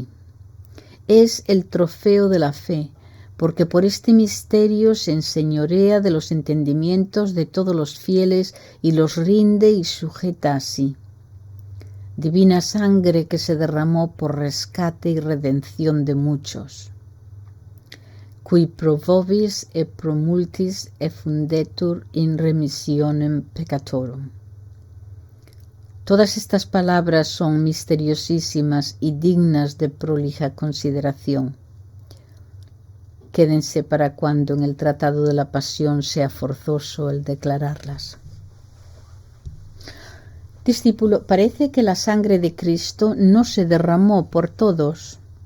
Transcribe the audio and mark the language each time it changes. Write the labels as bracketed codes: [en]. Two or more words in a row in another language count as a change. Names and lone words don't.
[es] Es el trofeo de la fe, porque por este misterio se enseñorea de los entendimientos de todos los fieles y los rinde y sujeta a sí. divina sangre que se derramó por rescate y redención de muchos. [la] Qui pro vobis et pro multis effundetur in remissionem peccatorum. [es] Todas estas palabras son misteriosísimas y dignas de prolija consideración. Quédense para cuando en el Tratado de la Pasión sea forzoso el declararlas. Discípulo, parece que la sangre de Cristo no se derramó por todos.